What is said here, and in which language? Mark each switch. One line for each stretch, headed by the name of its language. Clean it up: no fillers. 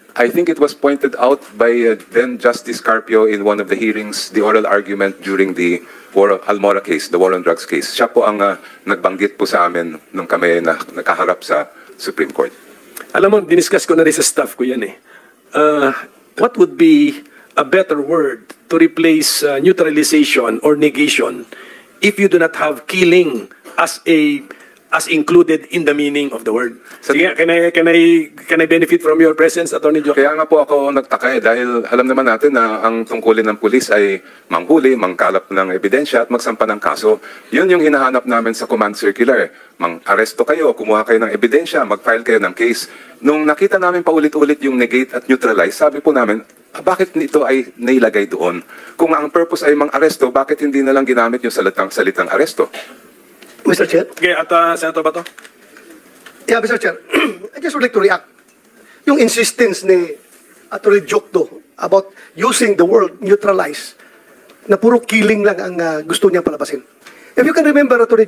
English: I think it was pointed out by then Justice Carpio in one of the hearings, the oral argument during the Almora case, the war on drugs case.
Filipino: Siya po ang nagbanggit po sa amin nung kami nakaharap sa Supreme Court. Alam mo, diniscuss ko na rin sa staff ko yan eh.
English: What would be a better word to replace neutralization or negation if you do not have killing as included in the meaning of the word? Sige, can I benefit from your presence, Attorney Joe?
Filipino: Kaya nga po ako nagtaka dahil alam naman natin na ang tungkulin ng pulis ay manghuli, mangkalap ng ebidensya at magsampa ng kaso. Yun yung hinahanap namin sa command circular. Mang-aresto kayo, kumuha kayo ng ebidensya, mag-file kayo ng case. Nung nakita namin paulit-ulit yung negate at neutralize, sabi po namin, bakit nito ay nailagay doon? Kung ang purpose ay mang-aresto, bakit hindi na lang ginamit yung salitang aresto?
English: Mr. Chair?
Filipino: Okay, at Senator Bato?
English: Yeah, Mr. Chair. I just would like to react.
Filipino: Yung insistence ni Atty. Jokno about using the word neutralize, na puro killing lang ang gusto niyang palabasin.
English: If you can remember,
Filipino: Atty.